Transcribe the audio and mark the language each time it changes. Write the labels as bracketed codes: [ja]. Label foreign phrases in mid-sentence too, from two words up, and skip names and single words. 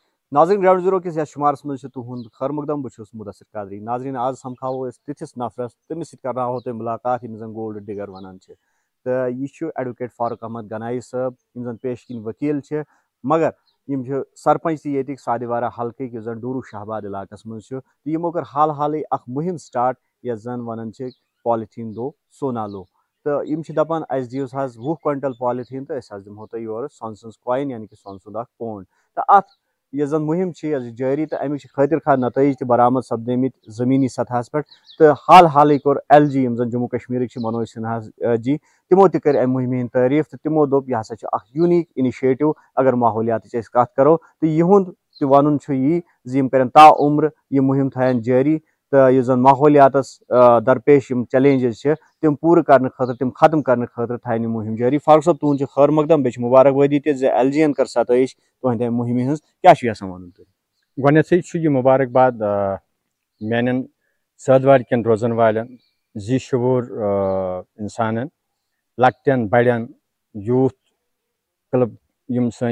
[ks] ناظرین گراؤنڈ زیرو کس شمارس مجھ تہد خیر مقدم بہت مدثر قادری. ناظرین آج سمکھاو تتھس نفرس تمس ست کرناو تہ ملاقات یم زن [en] gold digger [ks] ونان تو یہ ایڈوکیٹ فاروق احمد گنائی صاحب یم زن پیش کن وکیل مگر یم سرپنچ تہ یتک سادیوارہ حلقہ یس زن ڈورو شہباد علاقس مز یمو کر حال حالے اخ مہم سٹارٹ یس زن ونان پالیتھین دو سونالو تو یم دپان اس دیوس حظ 20 [en] quintal polythene [ks] تو اس دمو تہ یور سون سنز کوائن یعنی کہ سون سند اخ پونڈ تو ات یہ زن مہم جاری تو امیک خاطر خواہ نتائج تہ برآمد سپدمت زمینی سطحس پہ تو حال حالے کور ایل جی یم زن جموں کشمیر منوج سنہا جی تمو تہ کر ام مہم ہند تعریف تو تمو دوپ یہ ہسا اخ [en] unique initiative [ks] اگر ماحولیات کت کرو تو یہند تہ ون یہ زم کرن تا عمر یہ مہم تھین جاری تو یہ زن ماحولیاتس درپیش یم چیلنجز تم پور کرنے خاطر تم ختم کرنے خاطر تھین مہم جاری. فاروق صاحب تہد خیر مقدم بیچ مبارکبادی تہ ایل جی ین کر ستائش تہندِ مہم ہز کیا یژھان ون تھی گۄڈنیٚتھٕے یہ مبارکباد میانٮ۪ن سٲدوارِ کٮ۪ن روزن والٮ۪ن زی شعوٗر انسانن لۄکٹٮ۪ن بڑٮ۪ن یوٗتھ کلب یم سٲنۍ